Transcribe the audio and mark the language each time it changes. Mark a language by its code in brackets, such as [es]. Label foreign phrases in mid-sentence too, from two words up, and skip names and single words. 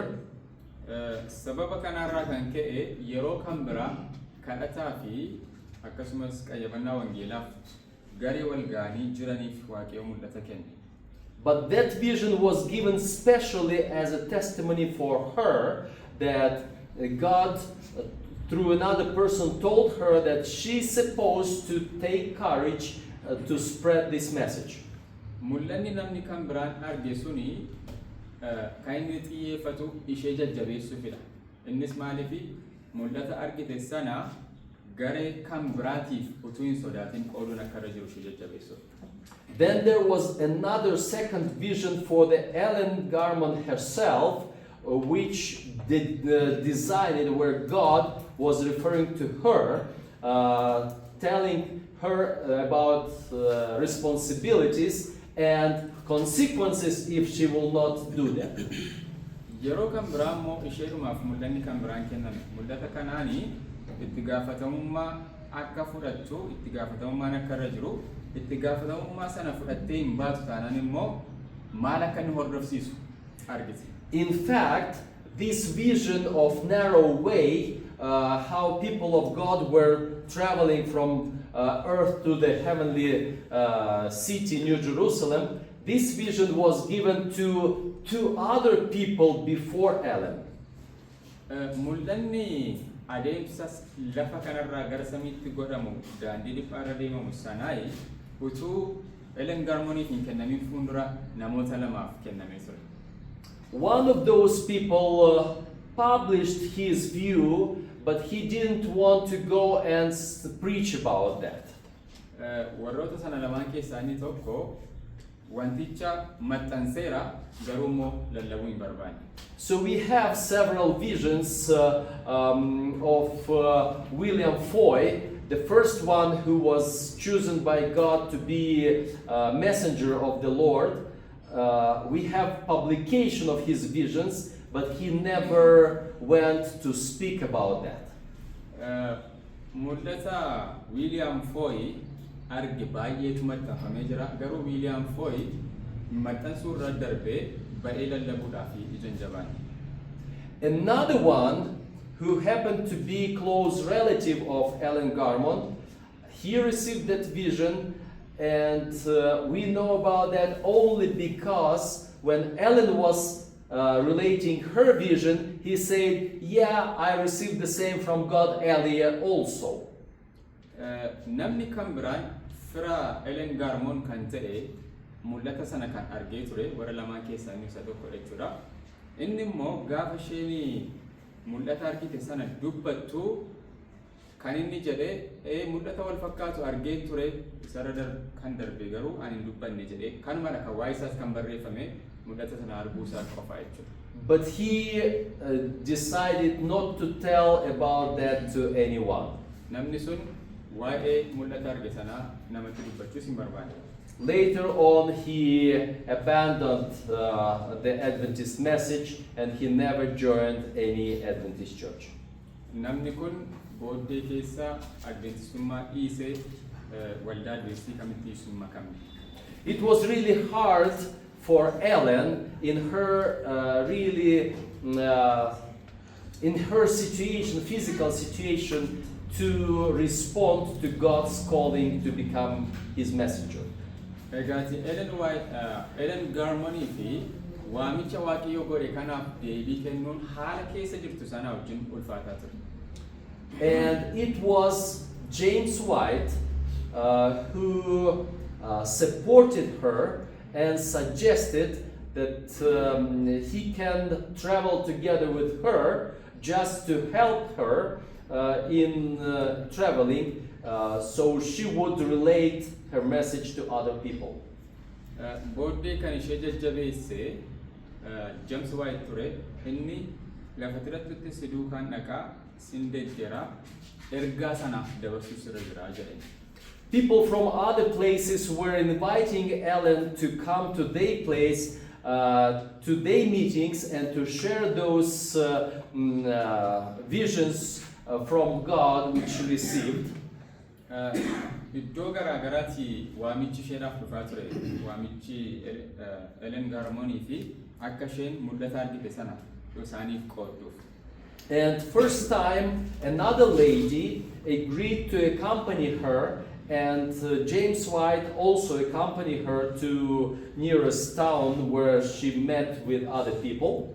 [om] Sababa kanarraa kan ka'e yeroo kan biraa kadhataa fi akkasumas qayyabannaa wangeelaaf garee wal ga'anii jiraniif waaqayyo mul'ata kenne. [en] But that vision was given specially as a testimony for her that God, through another person, told her that she's supposed to take courage to spread this message. [om] Mul'anni namni kan biraan arge suni kan inni xiyyeeffatu ishee jajjabeessuufidha. Innis maaliifi mul'ata argite sana garee kan biraatiif utuu hin sodaatin qooduun akka irra jiru ishee jajjabeessuuf. [en] Then there was another second vision for the Ellen Garman herself, which designed where God was referring to her, telling her about responsibilities and consequences if she will not do that. [om] Yeroo kan biraa immoo isheedhumaaf mul'anni kan biraan kenname. Mul'ata kanaanii itti gaafatamummaa akka fudhattu, itti gaafatamummaan akka irra jiru, itti gaafatamummaa sana fudhattee hin baatu taanaan immoo maal akka inni hordofsiisu argite. [en] In fact, this vision of narrow way, how people of God were traveling from earth to the heavenly city, New Jerusalem, this vision was given to 2 other people before Ellen. [om] Mul'anni adeemsas lafa kanarraa gara samiitti godhamu daandii dhiphaarra deemamu sanaayi utuu Ellen Garmoniif hin kennamin fuundura namoota lamaaf kennamee ture. [en] One of those people published his view, but he didn't want to go and preach about that. [om] Warroota sana lamaan keessaa inni tokko wanticha maxxanseera garuu immoo lallabuu hin barbaanne. [en] So we have several visions of William Foy, the first one who was chosen by God to be a messenger of the Lord. We have publication of his visions, but he never went to speak about that. [om] Mul'ata William Foy arge baay'eetu maxxanfamee jira garuu William Foy maxxansuu irra darbee ba'ee lallabuudhaaf ija hin jabaanne. [en] Another one who happened to be close relative of Ellen Garmon, he received that vision, and we know about that only because when Ellen was relating her vision, he said, "Yeah, I received the same from God earlier also." [om] Namni kan biraan fira Ellen Garmon kan ta'e mul'ata sana kan argee ture warra lamaan keessaa inni isa tokko jechuudha. Inni immoo gaafa isheen mul'ata argite sana dubbattu kan inni jedhee mul'ata wal fakkaatu argee ture isarra kan darbe garuu ani hin dubbanne jedhee kanuma kan waa'ee isaas kan barreeffame mul'ata sana arguu isaa qofa jechuudha. [en] But he decided not to tell about that to anyone. [om] Namni sun waa'ee mul'ata arge sana namatti dubbachuus hin barbaanne. [en] Later on, he abandoned the Adventist message and he never joined any Adventist church. [om] Namni kun booddee keessa Adventistummaa dhiisee waldaa Adventistii kamitti dhiisuu makamne. [en] It was really hard for Ellen in her in her situation, physical situation, to respond to God's calling to become his messenger. [om] Egaati Ellen Garmon fi waamicha waaqayyoo godhe kanaaf deebii kennuun haala keessa jirtu sana wajjin ulfaataa ture. [en] And it was James White who supported her and suggested that he can travel together with her just to help her in traveling, so she would relate her message to other people. [om] Booddee kan ishee jajjabeesse James White ture inni lafa tirattutti si duukaan dhaqaa sin deeggeraa ergaa sana dabarsuus irra jira jedhe. [en] People from other places were inviting Ellen to come to their place, to their meetings, and to share those visions from God which she received. [om] Iddoo garaa garaatti waamichi isheedhaaf dhufaa ture. Waamichi Ellen Garmonii fi akka isheen mul'ata argite sana isaaniif qoodduuf. [en] And first time another lady agreed to accompany her, and James White also accompanied her to nearest town where she met with other people.